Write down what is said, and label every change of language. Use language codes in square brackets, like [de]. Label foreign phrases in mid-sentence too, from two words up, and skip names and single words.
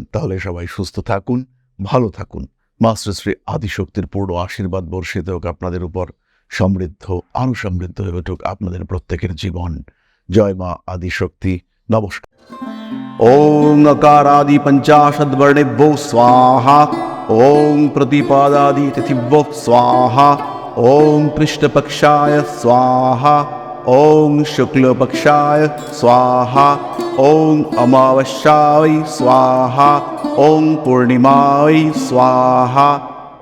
[bn] তাহলে সবাই সুস্থ থাকুন, ভালো থাকুন। মাস্টার শ্রী আদিশক্তির পূর্ণ আশীর্বাদ বর্ষিত হোক আপনাদের উপর। সমৃদ্ধ, আরো সমৃদ্ধ হয়ে উঠুক আপনাদের প্রত্যেকের জীবন। জয় মা আদিশক্তি। নমস্কার। [sa] ওম নকারাদি পঞ্চাশদ্বর্ণেভ্যো স্বাহা। ॐ प्रतिपादादितिथिभ्यो स्वाहा ॐ कृष्णपक्षाय स्वाहा ॐ शुक्लपक्षाय स्वाहा ॐ अमावस्याय स्वाहा ॐ पूर्णिमाय स्वाहा